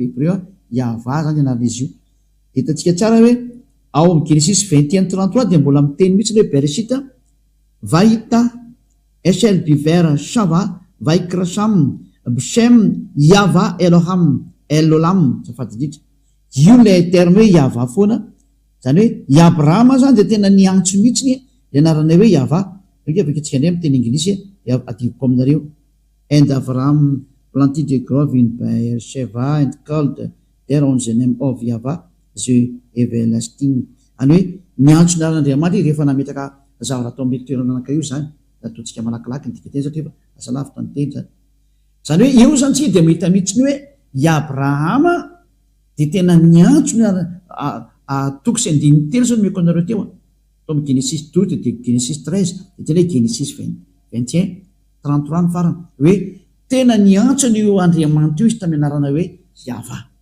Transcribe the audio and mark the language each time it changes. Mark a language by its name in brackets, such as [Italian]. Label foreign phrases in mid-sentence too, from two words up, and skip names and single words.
[Malagasy] hébreu iava zany anaran'izy io hitatsika tsara hoe ao amin'ny Genesis 21-33 de mbola miteny mihitsy le Bereshit [Hebrew] ויטע אשל בבאר שבע ויקרא שם בשם יהוה אל עולם [Malagasy] safady indrindra io le terme hoe iava foana zany hoe i Abrahama zany de tena niantso mihitsy le anarana hoe iava aveketsika indray miteny anglisy adivoko aminareo [English] and Abraham planted a grove in Beersheba and called there on the name of Yahweh the everlasting [Malagasy] any hoe niantso naran'Andriamanitra rehefa nametraka zavatra atao mety toerana anankiray io zany ataontsika malakilaky ny dika teny satria asalavitra ny teny zany zany hoe eo zany tsy de mahita mihitsiny hoe i Abrahama de tena niantsony toko sy andininy telo zany meko anareo teo tomy Genesis 12 de Genesis 13 de tena hoe Genesis 21 33 ny farany hoe tena niantsony io Andriamanitra io izy tamin'ny anarana hoe Yahva.